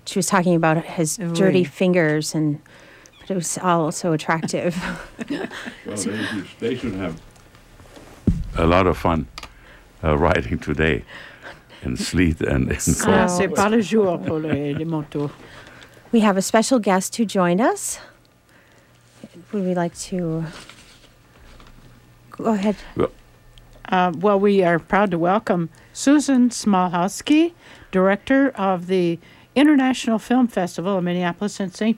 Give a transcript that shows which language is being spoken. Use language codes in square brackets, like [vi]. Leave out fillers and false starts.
[en] She was talking about his dirty fingers, and but it was all so attractive. Well, they should have a lot of fun riding today in sleet and in cold. [fr] Ah, c'est pas le jour pour les motos. [en] We have a special guest who joined us. Would we like to go ahead? Well, Well, we are proud to welcome Susan Smolhowski, director of the International Film Festival of Minneapolis and St.